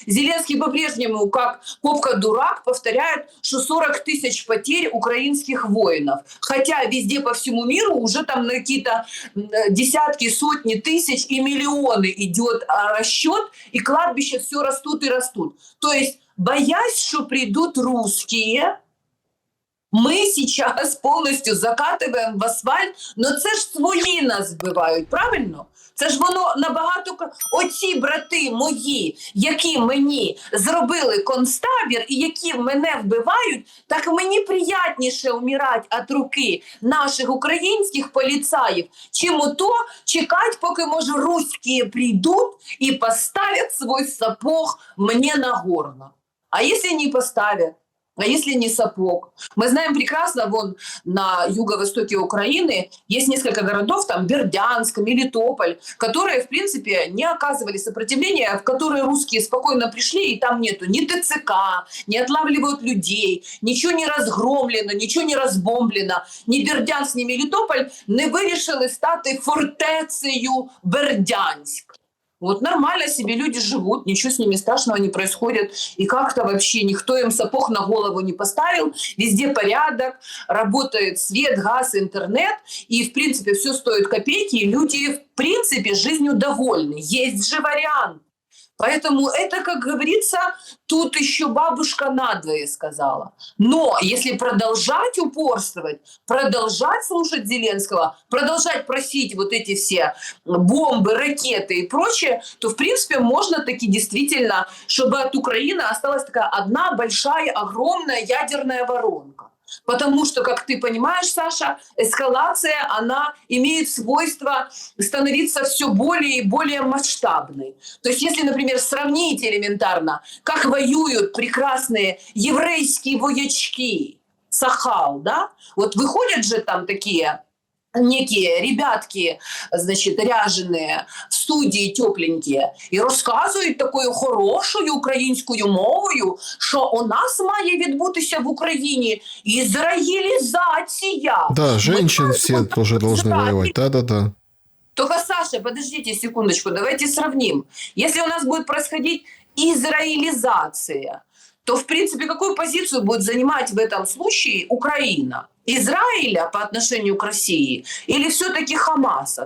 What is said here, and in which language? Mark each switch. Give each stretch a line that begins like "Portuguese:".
Russian: Зеленский по-прежнему, как попка-дурак, повторяет, что 40 тысяч потерь украинских воинов. Хотя везде по всему миру уже там на какие-то десятки, сотни тысяч и миллионы идет расчет, и кладбища все растут и растут. То есть, боясь, что придут русские,
Ukrainian: ми зараз повністю закатуємо в асфальт, но це ж свої нас вбивають, правильно? Це ж воно набагато... Оці брати мої, які мені зробили концтабір і які мене вбивають, так мені приятніше умирати від руки наших українських поліцаїв, чим ото чекати, поки, може, русські прийдуть і поставлять свій сапог мені на горло. А якщо не поставлять?
Russian: А если не сапог? Мы знаем прекрасно, вон на юго-востоке Украины есть несколько городов, там Бердянск, Мелитополь, которые, в принципе, не оказывали сопротивления, в которые русские спокойно пришли, и там нету ни ТЦК, не отлавливают людей, ничего не разгромлено, ничего не разбомблено. Ни Бердянск, ни Мелитополь
Ukrainian: не вирішили стати фортецею Бердянськ.
Russian: Вот нормально себе люди живут, ничего с ними страшного не происходит. И как-то вообще никто им сапог на голову не поставил. Везде порядок, работает свет, газ, интернет. И, в принципе, все стоит копейки. И люди, в принципе, жизнью довольны. Есть же вариант. Поэтому это, как говорится, тут еще бабушка надвое сказала. Но если продолжать упорствовать, продолжать слушать Зеленского, продолжать просить вот эти все бомбы, ракеты и прочее, то, в принципе, можно таки действительно, чтобы от Украины осталась такая одна большая, огромная ядерная воронка. Потому что, как ты понимаешь, Саша, эскалация, она имеет свойство становиться все более и более масштабной. То есть, если, например, сравнить элементарно, как воюют прекрасные еврейские воячки, Сахал, да? Вот выходят же там такие некие ребятки,
Ukrainian: значить, ряжені в студії тепленькі і розказують такою хорошою українською мовою, що у нас має відбутися в Україні ізраїлізація.
Russian: Да, женщин все тоже должны воевать. Да-да-да. Только, Саша, подождите секундочку, давайте сравним. Если у нас будет происходить израилизация, то, в принципе, какую позицию будет занимать в этом случае Украина? Израиля по отношению к России или все-таки Хамаса?